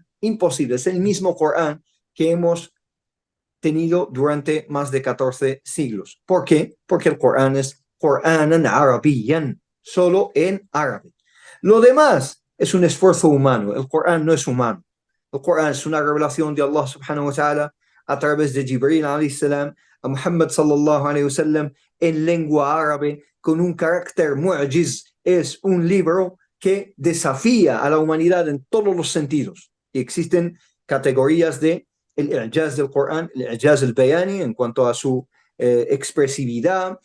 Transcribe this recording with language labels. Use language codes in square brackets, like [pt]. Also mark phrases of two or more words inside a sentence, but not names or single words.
[es] Imposible, es el mismo Corán que hemos tenido durante más de 14 siglos. ¿Por qué? Porque el Corán es [ar] قرآنا عربيا, [es] solo en árabe. Lo demás es un esfuerzo humano. El Corán no es humano. El Corán es una revelación de [ar] الله سبحانه وتعالى [es] a través de [ar] جبريل عليه السلام [es] a [ar] محمد صلى الله عليه وسلم [es] en lengua árabe con un carácter mu'jiz. Es un libro que desafía a la humanidad en todos los sentidos. Y existen categorías de el i'jaz del Corán, el [ar] الإعجاز البياني [es] en cuanto a su expresividad,